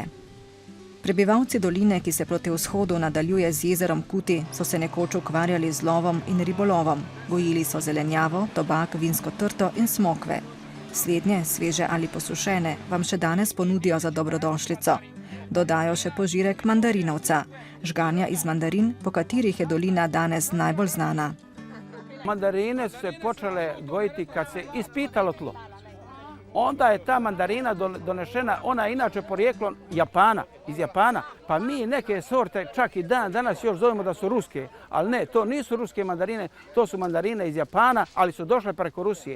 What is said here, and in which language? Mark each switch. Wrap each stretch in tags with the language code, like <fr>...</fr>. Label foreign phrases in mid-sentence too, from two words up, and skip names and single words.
<sl>Prebivalci doline, ki se proti vzhodu nadaljuje z jezerom Kuti, so se nekoč ukvarjali z lovom in ribolovom. Gojili so zelenjavo, tobak, vinsko trto in smokve. Slednje, sveže ali posušene, vam še danes ponudijo za dobrodošlico. Dodajo še požirek mandarinovca, žganja iz mandarin, po katerih je dolina danes najbolj znana.</sl> <hr>Mandarine su se počele gojiti kad se ispitalo tlo. Onda je ta mandarina donešena, ona je inače porijeklom Japana, iz Japana. Pa mi neke sorte čak i danas još zovemo da su ruske, ali ne, to nisu ruske mandarine, to su mandarine iz Japana, ali su došle preko Rusije.</hr>